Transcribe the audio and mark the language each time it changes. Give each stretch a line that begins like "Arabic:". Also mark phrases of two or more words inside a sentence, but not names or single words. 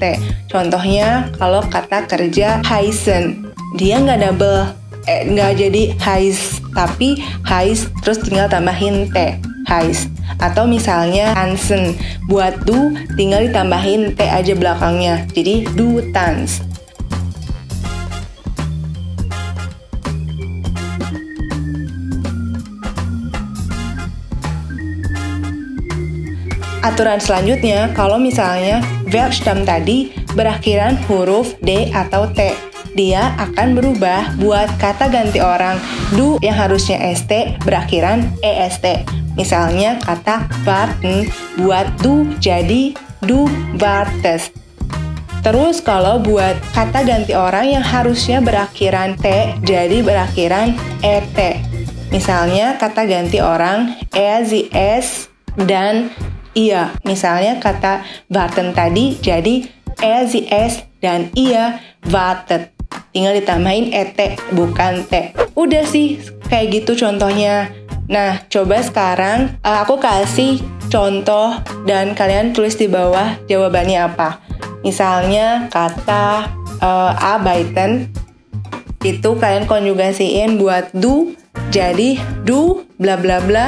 Indonesian: Contohnya kalau kata kerja heißen, dia nggak double, nggak jadi heiß, tapi heiß terus tinggal tambahin T, heiß. Atau misalnya tanzen, buat du tinggal ditambahin T aja belakangnya, jadi
German: du tanz.
Indonesian: Aturan selanjutnya, kalau misalnya Verbstamm tadi berakhiran huruf D atau T, dia akan berubah buat kata ganti orang du yang harusnya ST berakhiran EST. Misalnya kata warten buat du jadi
German: du wartest.
Indonesian: Terus kalau buat kata ganti orang yang harusnya berakhiran T jadi berakhiran ET. Misalnya kata ganti orang
German: sie, es,
Indonesian: dan ia. Misalnya kata warten tadi jadi
German: sie, es,
Indonesian: dan ia wartet. Tinggal ditambahin ET bukan T. Udah sih kayak gitu contohnya. Nah, coba sekarang aku kasih contoh dan kalian tulis di bawah jawabannya apa. Misalnya kata arbeiten itu kalian konjugasiin buat du jadi du bla bla bla.